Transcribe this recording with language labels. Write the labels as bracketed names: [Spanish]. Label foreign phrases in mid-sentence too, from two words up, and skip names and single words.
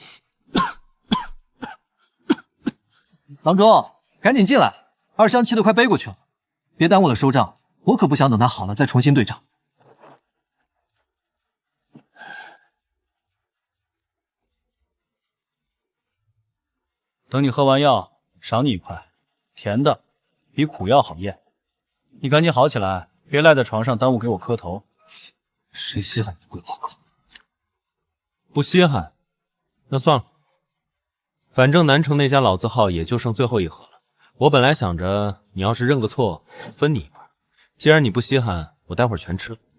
[Chinese] 郎中，趕緊進來，二香氣得快背過去了，別耽誤了收賬，我可不想等他好了再重新對賬。等你喝完藥，賞你一塊，甜的，比苦藥好咽。你趕緊好起來，別賴在床上耽誤給我磕頭。誰稀罕你的鬼話口？不稀罕，那算了。反正南城那家老字號也就剩最後一盒了。我本來想着你要是認個錯，分你一半。既然你不稀罕，我待會兒全吃了。